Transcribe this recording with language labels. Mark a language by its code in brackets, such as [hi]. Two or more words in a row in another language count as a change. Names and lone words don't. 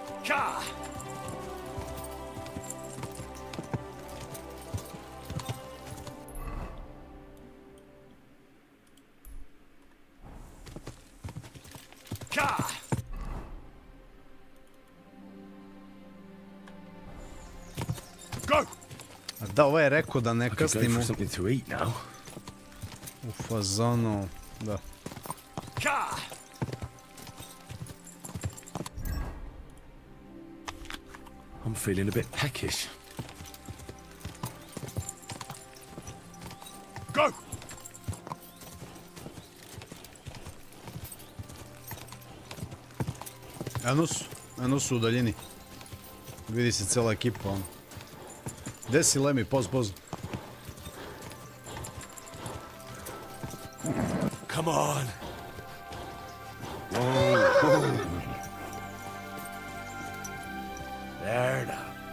[en] Ka! Ka! Go! [sr] Da, ovo je rekao da ne kasnimo. [en] Something to eat now. [sr] U fazonu, da. Ka! [en] I'm feeling a bit peckish. Go! [sr] Eno su u daljini. Vidi se cijela ekipa, ono. Gde si, Lemi? Poz. [en] Come on. There now.